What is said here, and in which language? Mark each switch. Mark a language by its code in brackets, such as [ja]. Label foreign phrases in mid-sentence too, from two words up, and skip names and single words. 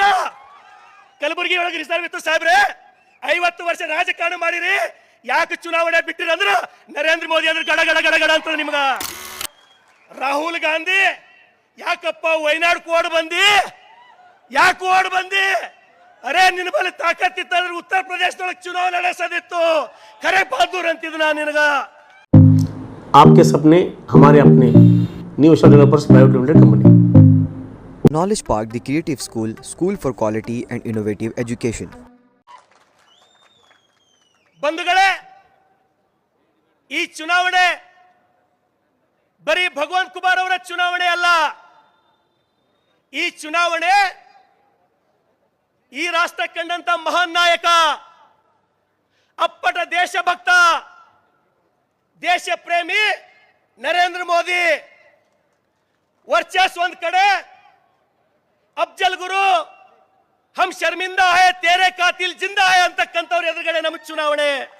[kn] ಕಲಬುರಗಿ ಒಳಗೆ ರಿಸರ್ವ್ ಇತ್ತು ಸಾಹೇಬ್ರೆ, 50 ವರ್ಷ ರಾಜಕಾರಣ ಮಾಡಿರಿ, ಯಾಕೆ ಚುನಾವಣೆ ಬಿಟ್ಟಿರ ಅಂದ್ರ ನರೇಂದ್ರ ಮೋದಿ ಅಂದ್ರೆ ಗಡ ಗಡ ಗಡ ಗಡ ಅಂತ ನಿಮ್ಗ. ರಾಹುಲ್ ಗಾಂಧಿ ಯಾಕಪ್ಪ ವಯನಾಡ್ ಓಡ್ ಬಂದಿ? ಯಾಕೆ ಓಡ್ ಬಂದಿ? ಅರೆ ನಿನ್ನ ಬಳಿ ತಾಕತ್ತಿತ್ತಂದ್ರೆ ಉತ್ತರ ಪ್ರದೇಶದೊಳಗೆ ಚುನಾವಣೆ ನಡೆಸೋದಿತ್ತು. ಖರೆ ಬಹದ್ದೂರ್ ಅಂತಿದ್ ನಾ ನಿನಗ. [hi] आपके सपने हमारे अपने न्यू एशिया डेवलपर्स प्राइवेट लिमिटेड कंपनी. [en] Knowledge Park, the creative school, school for quality and innovative education. [kn] ಬಂಧುಗಳೇ, ಈ ಚುನಾವಣೆ ಬರೀ ಭಗವಂತ ಕುಮಾರ್ ಅವರ ಚುನಾವಣೆ ಅಲ್ಲ. ಈ ಚುನಾವಣೆ ಈ ರಾಷ್ಟ್ರ ಕಂಡಂತ ಮಹಾನ್ ನಾಯಕ, ಅಪ್ಪಟ ದೇಶಭಕ್ತ, ದೇಶ ಪ್ರೇಮಿ ನರೇಂದ್ರ ಮೋದಿ ವರ್ಚಸ್ ಒಂದ್ ಕಡೆ, [hi] अफ़ज़ल गुरु हम शर्मिंदा हैं तेरे क़ातिल ज़िंदा हैं [kn] ಅಂತಕ್ಕಂಥವ್ರ ಎದುರುಗಡೆ ನಮ್ಮ ಚುನಾವಣೆ.